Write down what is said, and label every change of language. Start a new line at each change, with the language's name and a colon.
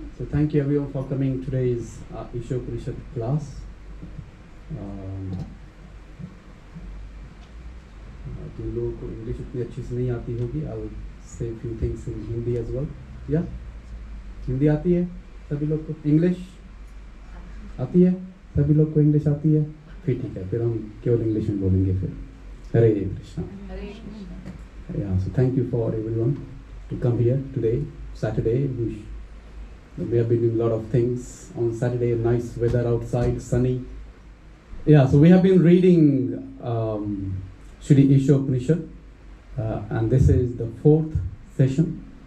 English: Thank you everyone for coming today's Isopanishad class.
Hindi: जिन लोगों को English उतनी अच्छी से नहीं आती होगी,
English: I will say a few things in Hindi as well.
Hindi: Yeah? Hindi आती है सभी लोग को? इंग्लिश आती है सभी लोग को? इंग्लिश आती है? फिर ठीक है, फिर हम केवल इंग्लिश में बोलेंगे फिर. हरे Krishna.
English: Yeah, so thank you for everyone to come here today, Saturday. We have been doing a lot of things on Saturday. Nice weather outside, sunny. Yeah, so we have been reading Shri Isopanishad, and this is the 4th session.